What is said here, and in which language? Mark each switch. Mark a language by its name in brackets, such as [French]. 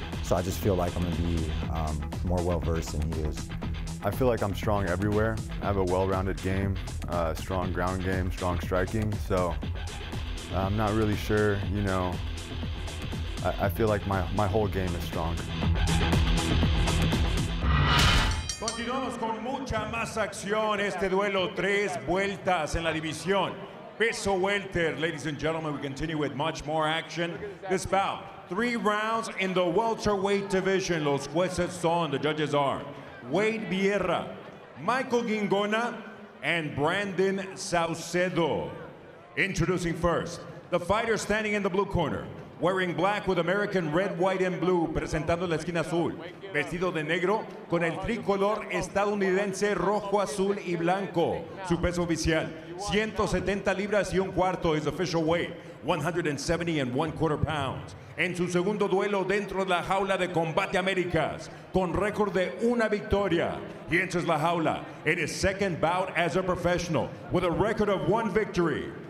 [English] So I just feel like I'm going to be more well-versed than he is. I feel like I'm strong everywhere. I have a well-rounded game, strong ground game, strong striking. So I'm not really sure, you know, I feel like my whole game is strong. [Spanish] Continuamos con mucha más acción. Este duelo, 3 vueltas en la división. Peso welter, [English] ladies and gentlemen, we continue with much more action. This bout, 3 rounds in the welterweight division. [Spanish] Los jueces son, [English] the judges are Wade Vieira, Michael Gingona, and Brandon Saucedo. Introducing first, the fighter standing in the blue corner, wearing black with American red, white, and blue, [Spanish] presentando la esquina azul, vestido de negro con el tricolor estadounidense rojo, azul y blanco. Su peso oficial, 170 libras y un cuarto, [English] his official weight, 170 1/4 pounds. [Spanish] En su segundo duelo dentro de la jaula de Combate Américas, con récord de 1 victoria. [English] He enters la jaula in his second bout as a professional, with a record of 1 victory.